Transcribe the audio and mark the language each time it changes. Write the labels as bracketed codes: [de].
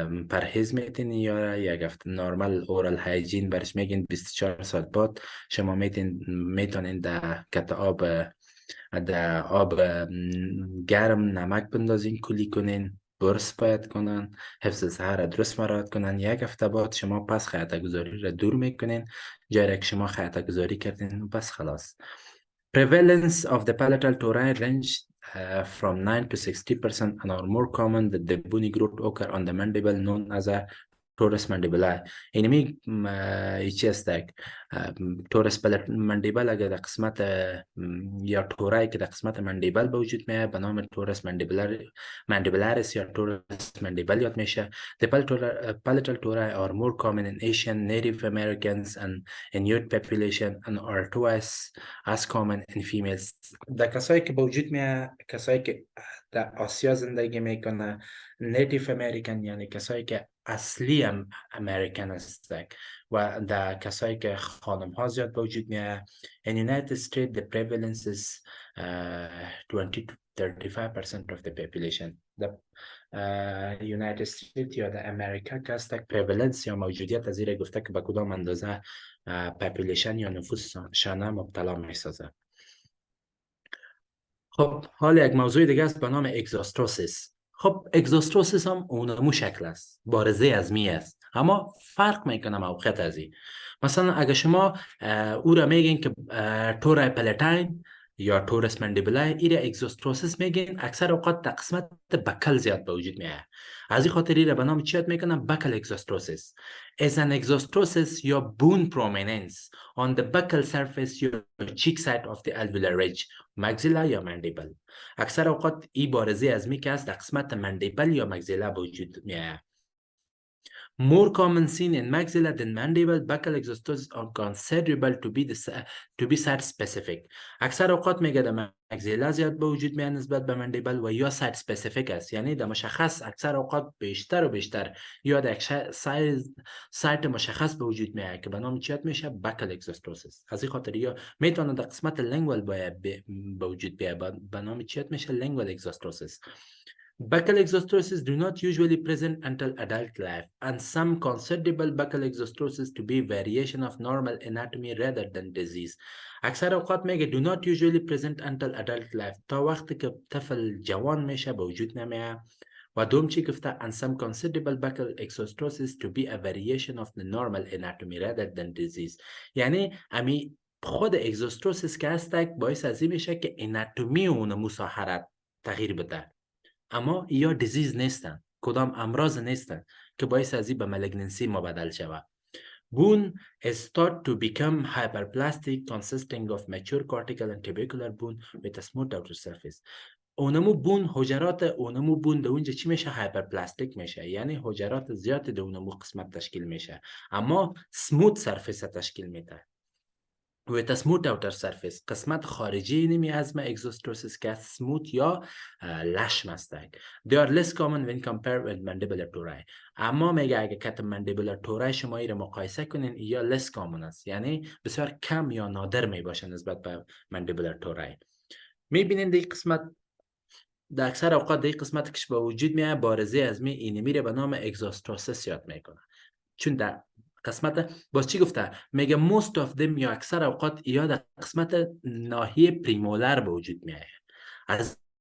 [fa] پرهیز میتین یا یک هفته نورمال اورال هایجین برش میگین 24 ساعت بعد شما میتونین در کت آب در آب گرم نمک بندازین کلی کنین برس باید کنن حفظ سحر درست مراعات کنن یک هفته بعد شما پس خیاطه گذاری را دور میکنین جایی که شما خیاطه گذاری کردین بس خلاص. [en] Prevalence of the palatal tori range from 9 to 60% and are more common that the bony growth occur on the mandible known as a Torus mandibulae. [fa] اینمی چی استک تورس مندیبل اگر در قسمت یا تورایی که در قسمت مندیبل به وجود میاد به نام تورس mandibularis یا تورس مندیبل یاد میشه. [en] The palatal tori are more common in Asian, Native Americans and Inuit population and are twice as common in females. [fa] در کسایی که به وجود میاد کسایی که در آسیا زندگی میکنه نیتیف امریکن یعنی کسایی که اصلی امریکن هستند و در کسایی که خانم ها زیاد به وجود میاد. [en] In United States the prevalence is 20 to 35% of the population. [fa] در United States یا در امریکا که هست prevalence یا موجودیت از زیر گفته که به کدام اندازه population یا نفوس شانه مبتلا میسازه. خب حال یک موضوع دیگه است به نام اگزوستوسیس. خب اگزوستوسیس هم اونمو شکل است بارزه از می است اما فرق میکنه موقعیت از این. مثلا اگه شما او را میگین که تورای پلتاین یا تورس مندیبولای ایره اگزوستوسیس میگین اکثر اوقات در قسمت بکل زیاد به وجود میاد از این خاطر ایره به نام چی یاد میکنن بکل اگزوستوسیس [en] is an exostosis [fa] یا [en] bone prominence on the buccal surface [fa] یا [en] cheek side of the alveolar ridge [fa] مگزیلا یا مندیبل. اکثر اوقات این بارزه از می که است در قسمت مندیبل یا مگزیلا به وجود میاد. [en] More common seen in maxilla than mandible, buccal exostosis are considerable to be site specific. [fa] اکثر اوقات میگه در مگزیلا زیاد به وجود میاد نسبت به مندیبل و یا سایت اسپسیفیک است یعنی در مشخص اکثر اوقات بیشتر و بیشتر یا در سایت مشخص به وجود میاد که به نام چی میشه buccal exostosis. از این خاطر یا میتونه در قسمت lingual به وجود بیاد به نام چی میشه lingual exostosis. [en] Buccal exostosis do not usually present until adult life, and some considerable buccal exostosis to be variation of normal anatomy rather than disease. [fa] اکثر اوقات میگه [en] do not usually present until adult life [fa] تا وقتی که طفل جوان میشه به وجود نمیاد و دوم چی گفته [en] and some considerable buccal exostosis to be a variation of the normal anatomy rather than disease. [fa] یعنی امی خود اگزوستوسیس که هستک باعث از این میشه که اناتومی اون مساحرت تغییر بده اما یا دیزیز نیستن کدام امراض نیستن که باعث از این به مالگننسی مبدل شود. [en] Bone is thought to become hyperplastic consisting of mature cortical and tubercular bone with a smooth outer surface. [fa] اونمو بون حجرات اونمو بون در اونجا چی میشه هایپرپلاستیک میشه یعنی حجرات زیاد در اونمو قسمت تشکیل میشه اما سموت سرفیس تشکیل میده [en] with a smooth outer surface. [fa] قسمت خارجی نمی از exostosis که smooth یا لشم هستند. [en] They are less common when compared with mandibular tori. [fa] اما میگه اگه کت mandibular tori شما ایره مقایسه کنین یا less common است یعنی بسیار کم یا نادر می باشه نسبت به mandibular tori. میبینین دی قسمت در اکثر اوقات دی قسمت کش با وجود میاد بارزه از می اینی میره به نام exostosis یاد میکنه چون در قسمت باز چی گفته میگه [en] most of them [fa] یا اکثر اوقات یا در قسمت ناحیه پریمولر به وجود میاد از